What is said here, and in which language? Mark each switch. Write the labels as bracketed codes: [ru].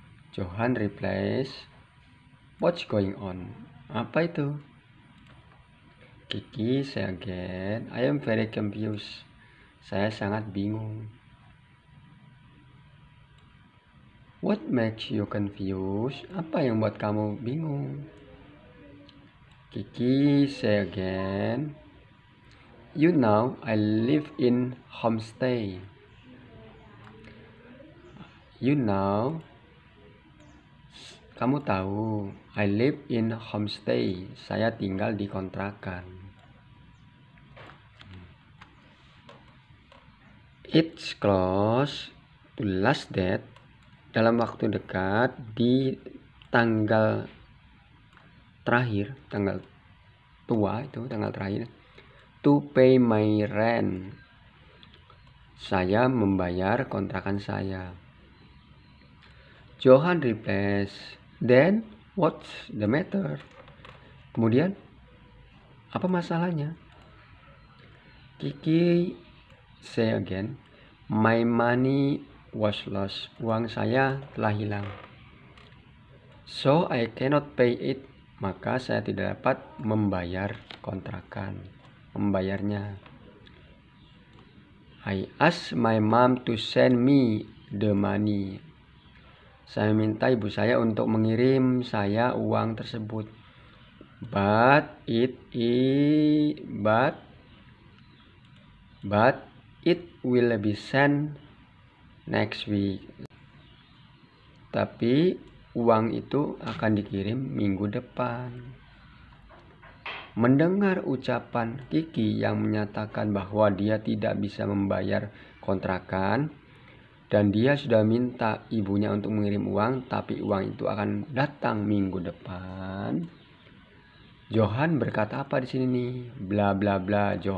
[en] Johan replies, what's going on? [id] Apa itu? [en] Kiki say again, I am very confused. [id] Saya sangat bingung. [en] What makes you confused? [id] Apa yang buat kamu bingung? [en] Kiki say again, you know I live in homestay. You know, [id] kamu tahu, [en] I live in homestay. [id] Saya tinggal di kontrakan. [en] It's close to last date, [id] dalam waktu dekat, di tanggal terakhir, tanggal tua itu tanggal terakhir, [en] to pay my rent, [id] saya membayar kontrakan saya. [en] Johan replies, then what's the matter? [id] Kemudian apa masalahnya? Kiki [en] say again, my money was lost, [id] uang saya telah hilang. [en] So I cannot pay it, [id] maka saya tidak dapat membayar kontrakan, membayarnya. [en] I asked my mom to send me the money. [id] Saya minta ibu saya untuk mengirim saya uang tersebut. [en] But it will be sent next week. [id] Tapi uang itu akan dikirim minggu depan. Mendengar ucapan Kiki yang menyatakan bahwa dia tidak bisa membayar kontrakan dan dia sudah minta ibunya untuk mengirim uang, tapi uang itu akan datang minggu depan, Johan berkata apa di sini nih? Bla bla bla.